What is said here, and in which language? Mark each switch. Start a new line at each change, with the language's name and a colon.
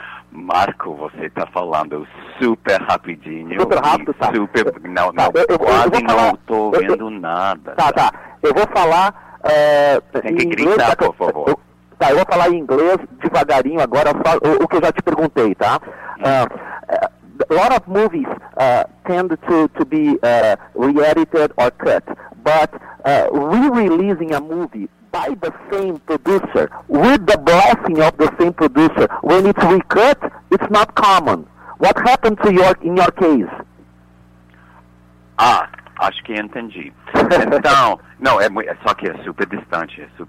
Portuguese: Marco, você está falando super rapidinho. Super rápido, tá. Super, quase não estou vendo nada. Tá, eu vou falar Tem que gritar, inglês, por favor. Tá, eu vou falar em inglês devagarinho agora, o que eu já te perguntei, tá?
English: A lot of movies tend to be re-edited or cut, but re-releasing a movie by the same producer, with the blessing of the same producer, when it's recut, it's not common. What happened to your case?
Portuguese: Ah, Acho que entendi. Então, não, só que é super distante,